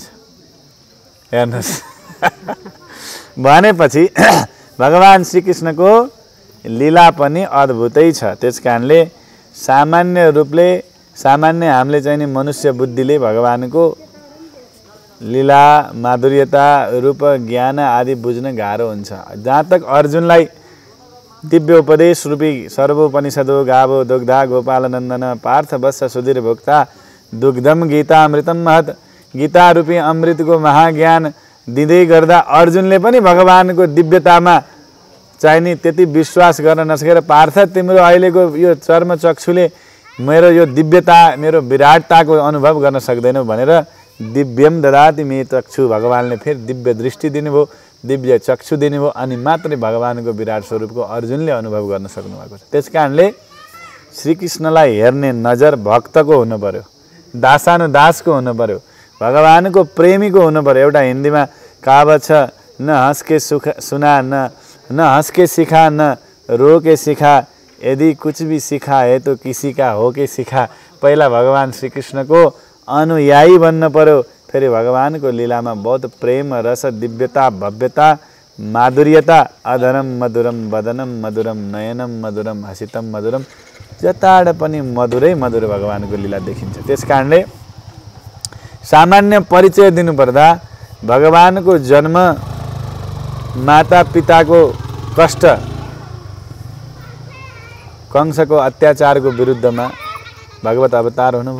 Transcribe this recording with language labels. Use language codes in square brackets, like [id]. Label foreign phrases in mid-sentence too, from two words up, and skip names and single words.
[ne] हेर्नुहोस् भनेपछि भगवान श्रीकृष्णको लीला पनि अद्भुतै छ। त्यसकारणले सामान्य रूपले सामान्य हामीले चाहिँ नि मनुष्य बुद्धिले भगवानको लीला माधुर्यता रूप ज्ञान आदि बुझ्न गाह्रो हुन्छ। जहाँ तक अर्जुनलाई दिव्य उपदेश रूपी [sa] सर्वोपनिषदो गावो दुग्धा गोपालनन्दन पार्थ वत्स सुधीर भोक्ता दुग्धम गीता अमृतम महत। [ne] गीता रूपी अमृतको महाज्ञान दिँदै गर्दा अर्जुनले पनि भगवानको दिव्यतामा चाहिँ नि त्यति विश्वास गर्न नसकेर पार्थ तिम्रो अहिलेको यो चर्म चक्षुले मेरो यो दिव्यता मेरो विराटताको अनुभव गर्न सक्दैनौ भनेर [sa] दिव्यम ददाति मे चक्षु [ne] भगवानले फेरि दिव्य दृष्टि दिनुभयो, दिव्य चक्षु दिनुभयो, अनि मात्रै भगवानको विराट स्वरूपको अर्जुनले अनुभव गर्न सक्नुभएको छ। त्यसकारणले श्रीकृष्णलाई हेर्ने नजर भक्तको हुनु पर्यो, दासानुदासको हुनु पर्यो, भगवानको प्रेमीको हुनु पर्यो। एउटा हिन्दीमा कहावत छ, [hi] न हंस के सुख सुना न हंस के सिखा न रो के सिखा, यदि कुछ भी सिखा है तो किसी का हो के सिखा। [ne] पहिला भगवान श्रीकृष्णको अनुयायी बन्न पर्यो, फेरि भगवानको लीलामा बहुत प्रेम रस दिव्यता भव्यता माधुर्यता [sa] अधरम मधुरम वदनम मधुरम नयनम मधुरम हसितम मधुरम [ne] जताड पनि मधुरै मधुर भगवानको लीला देखिन्छ। त्यसकारणले सामान्य परिचय दिनुपर्दा भगवानको जन्म माता पिताको कष्ट कंसको अत्याचारको विरुद्धमा भगवत अवतार हुनुभयो।